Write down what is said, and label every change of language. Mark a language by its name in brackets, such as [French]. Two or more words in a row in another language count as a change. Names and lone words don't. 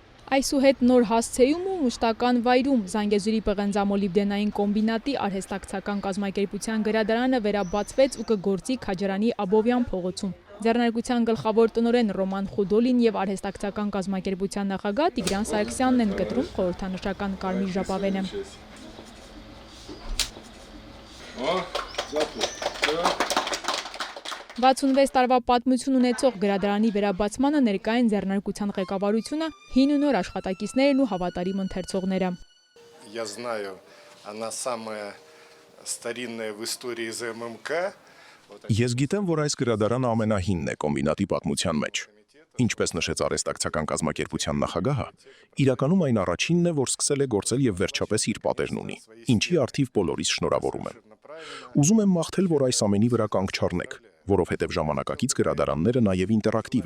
[Armenian] Այսուհետ նոր հասցեում ու մշտական վայրում Զանգեզուրի պղնձամոլիբդենային կոմբինատի արհեստակցական կազմակերպության գրադարանը վերաբացվեց ու կգործի Քաջարանի Աբովյան փողոցում։ Ձեռնարկության գլխավոր տնօրեն Ռոման Խուդոլին եւ արհեստակցական կազմակերպության նախագահ Տիգրան Սարգսյանն են կտրում խորհրդանշական կարմիր ժապավենը։ 66 տարվա պատմություն ունեցող գրադարանի վերաբացմանը ներկա են ձեռնարկության ղեկավարությունը, հին ու նոր աշխատակիցներն ու հավատարիմ ընթերցողները։ [Russian] Я знаю, она самая старинная в истории ЗММК. [Armenian] Ես գիտեմ, որ այս գրադարանը ամենահինն է կոմբինատի պատմության մեջ։ Ինչպես նշեց արհեստակցական կազմակերպության նախագահը, իրականում այն առաջինն է, որ սկսել է գործել եւ վերջապես իր պատերն ունի, ինչի արդիվ բոլորիս շնորհավորում եմ։ Ուզում եմ մաղթել, որ այս ամենի վրա կանգ չառնեք, որովհետև ժամանակակից գրադարանները նաև ինտերակտիվ